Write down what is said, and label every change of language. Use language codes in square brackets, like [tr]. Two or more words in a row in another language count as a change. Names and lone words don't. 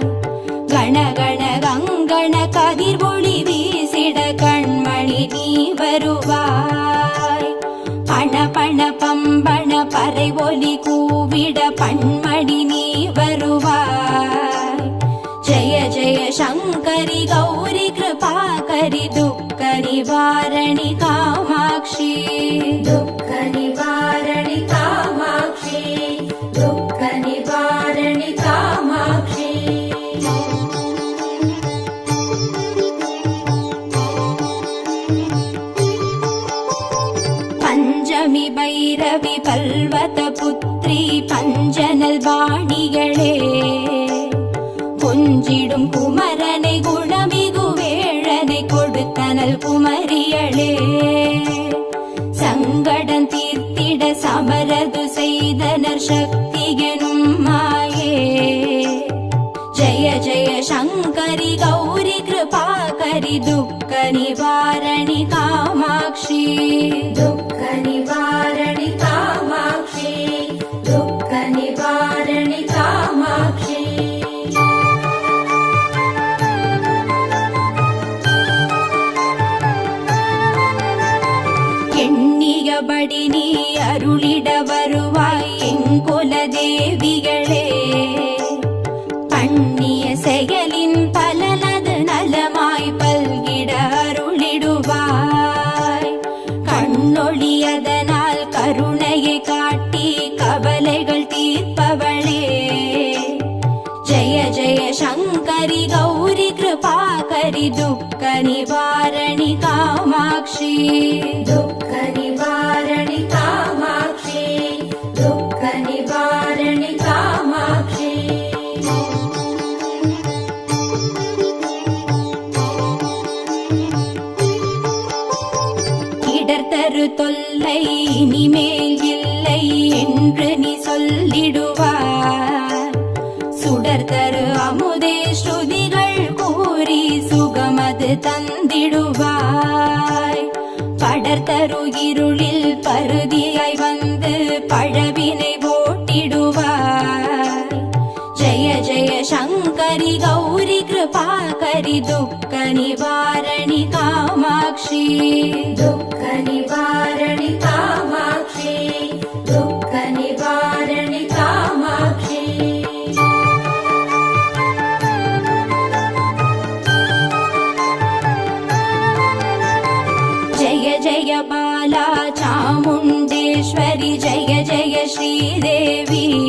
[ta] கணகண கங்கண கதிர் ஒளி வீசிட கண்மணி நீ வருவாய். பண பண பம்பண பறை ஒலி கூவிட பண்மணி நீ வருவாய். ஜய ஜய சங்கரி கௌரி கிருபாகரி துக்க நிவாரணி காமாட்சி. [sa] दुःख निवारणि कामाक्षी दुःख निवारणि कामाक्षी. [ta] பஞ்சமி பைரவி பல்வத புத்ரி பஞ்சனல் வாணிகளே, கொஞ்சிடும் குமரனை குணமிகு வேழனை கொடுத்தனல் குமரியளே. சங்கடம் தீர்த்திட சமரது செய்தனர் சக்தி எனும் மாயே. ஜய ஜய சங்கரி கௌரி கிருபாகரி துக்க நிவாரணி காமாட்சி. [sa] दुःख निवारणि कामाक्षी दुःख निवारणि कामाक्षी. [ta] எண்ணியபடி நீ அருளிட வருவாய் எங்குல தேவிகளே. பண்ணிய செயலின் பலனது நலமாய் பல்கிட அருளிடுவாய். கண்ணொழியதனால் கருணையை காட்டி கவலைகள் தீர்ப்பவளே. ஜய ஜய சங்கரி கௌரி கிருபாகரி துக்க நிவாரணி காமாட்சி. [sa] दुःख निवारणि कामाक्षी दुःख निवारणि कामाक्षी. [ta] இடர்தரு தொல்லை இனிமேல் இல்லை என்று நீ சொல்லிடுவார். சுடர்தரு அமுதே ஸ்ருதிகள் கூறி சுகமது தந்திடுவாய். படர்தரு இருளில் பருதியாய் வந்து பழவினை ஓட்டிடுவாய். ஜய ஜய சங்கரி கௌரி கிருபாகரி துக்க நிவாரணி காமாட்சி. [sa] दुःख निवारणि कामाक्षी दुःख निवारणि कामाक्षी. जय जय बाला चामुण्डेश्वरि जय जय श्रीदेवी.